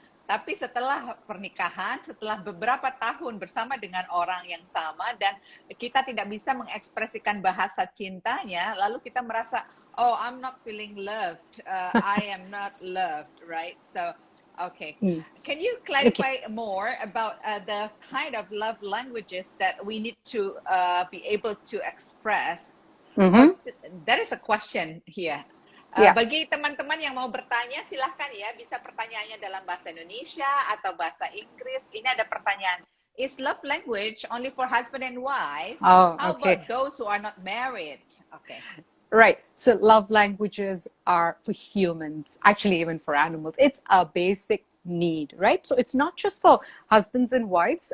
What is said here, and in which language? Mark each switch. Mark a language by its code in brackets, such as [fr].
[id] Tapi setelah pernikahan, setelah beberapa tahun bersama dengan orang yang sama, dan kita tidak bisa mengekspresikan bahasa cintanya, lalu kita merasa, oh, [en] I'm not feeling loved. I am not loved, right? So, okay. Can you clarify more about the kind of love languages that we need to be able to express? There is a question here. [id] Bagi teman-teman yang mau bertanya, silahkan ya, bisa pertanyaannya dalam bahasa Indonesia atau bahasa Inggris. Ini ada pertanyaan. [en] Is love language only for husband and wife? Oh, How okay. about those who are not married? Okay. Right. So love languages are for humans, actually even for animals. It's a basic need, right? So it's not just for husbands and wives.